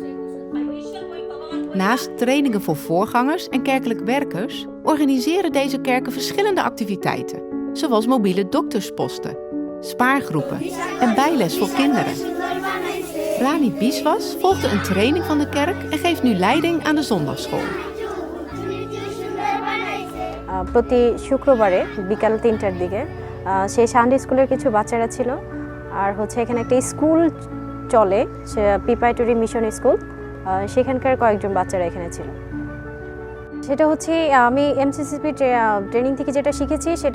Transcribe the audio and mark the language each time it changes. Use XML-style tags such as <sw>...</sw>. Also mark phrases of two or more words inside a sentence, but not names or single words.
<nl>Naast trainingen voor voorgangers en kerkelijk werkers organiseren deze kerken verschillende activiteiten, zoals mobiele doktersposten, spaargroepen en bijles voor kinderen. Rani Biswas volgde een training van de kerk en geeft nu leiding aan de zondagschool.</nl> <bn>প্রতি শুক্রবারে বিকাল 3টার দিকে সেই</bn> <en>Sunday school</en> <bn>কিছু বাচ্চারা ছিল আর এখানে একটা স্কুল চলে প্রিপারেটরি মিশন স্কুল সেখানকার কয়েকজন বাচ্চারা এখানে ছিল সেটা আমি এমসিসিপি ট্রেনিং থেকে যেটা শিখেছি সেটা</bn>